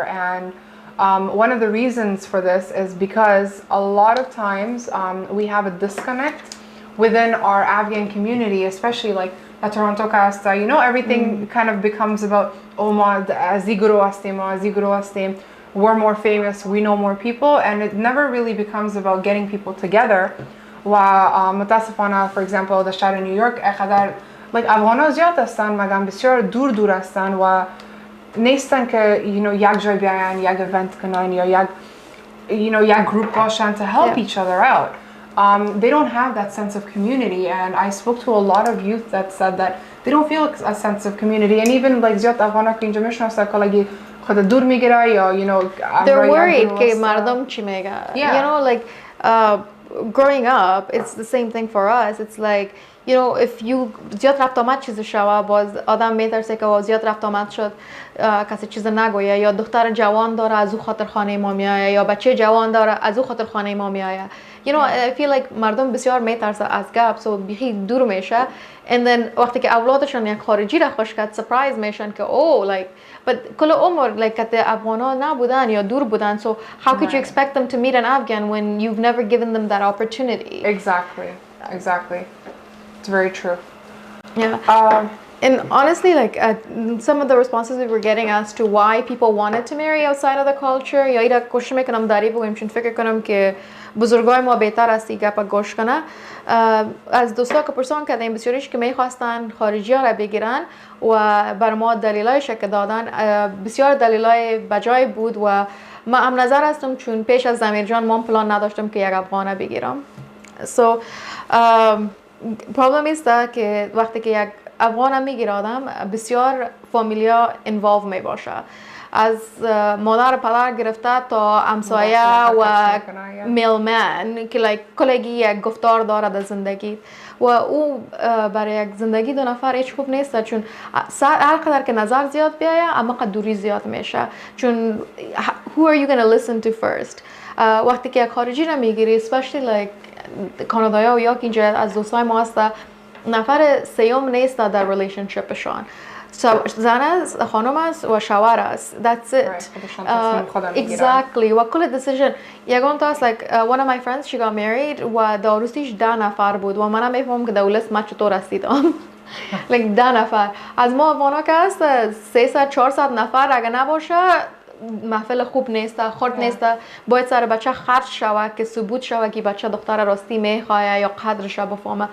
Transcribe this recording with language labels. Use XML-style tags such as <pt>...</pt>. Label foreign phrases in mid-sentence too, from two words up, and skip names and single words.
<en>And one of the reasons for this is because a lot of times we have a disconnect within our Afghan community, especially like a Toronto casta, you know, everything kind of becomes about, oh ma, we're more famous, we know more people, and it never really becomes about getting people together.</en> <fa>متاسفانه</fa> <en>for example</en> <fa>در شهر نیویورک اقدر like افغانا زیاد هستن مگم بسیار دور هستن و نیستن که</fa> <en>you know</en> <fa>یک جای بیاین یک event کنن یا یک</fa> <en>you know</en> <fa>یک group باشن</fa> <en>to help each other out. They don't have that sense of community, and I spoke to a lot of youth that said that they don't feel a sense of community, and even like</en> <fa>زیاد افغانا که اینجا میشناسن که لگی خود دور میگیره یا</fa> <en>you know they're worried</en> <fa>که مردم چی میگه.</fa> <en>You know, like growing up, it's the same thing for us. It's like, you know, if you</en> <fa>زیاد رفت آمد چیز شوا باز آدم میترسه که زیاد رفت آمد شد کسی چیز نگویه، یا دختر جوان داره از او خاطر خانه ما میایه، یا بچه جوان داره از او خاطر خانه ما میایه.</fa> <en>You know, I feel like</en> <fa>مردم بسیار میترسه از گپ، so بیخی دور میشه. And then وقتی که اولادشون یک خارجی را خوش کرد surprise میشن که</fa> <en>like but</en> <fa>کل عمر like که افغانا نبودن یا دور بودن,</fa> <en>so how could you expect them to meet an Afghan when you've never given them that opportunity? Exactly. It's very true. Yeah. And honestly, like some of the responses we were getting as to why people wanted to marry outside of the culture,</en> <fa>یا اینا کوشش میکنم داری بگویم چون فکر کنم که بزرگای ما بهتر است این گپ گوش کنه. از دوستا که پرسان کردیم بسیاریش که میخواستن خارجی ها را بگیرن و بر ما دلیلایش که دادن بسیار دلیلای بجای بود و ما هم نظر هستم چون پیش از زمیر جان من پلان نداشتم که یک افغانه بگیرم. So problem است که وقتی که یک افغان میگیره آدم بسیار فامیلیا انوالو می باشه، از مادر پدر گرفته تا همسایه و میلمن که کلگی یک گفتار داره در زندگی و او برای یک زندگی دو نفر هیچ خوب نیست، چون هر قدر که نظر زیاد بیایه اما قد دوری زیاد میشه، چون</fa> <en>who are you gonna listen to first.</en> <fa>وقتی که یک خارجی را میگیری</fa> <en>especially like</en> <fa>کانادایا و یا که اینجا از دوستای ما هست نفر سیوم نیست در ریلیشنشیپشان، زن است، خانم است و شوهر است.</fa> <en>That's it. Exactly.</en> <fa>و کل decision یگان تا است</fa> <en>like one of my friends she got married</en> <fa>و در عروسیش 10 نفر بود و منم میفهمم که در لیست من چطور رسیدم. like 10 نفر از ما افغانا که است 300-400 نفر اگه نباشه محفل خوب نیست، خرد نیست، باید سر بچه خرج شود که ثبوت شود که بچه دختر راستی میخواه یا قدرش بفهمه.</fa>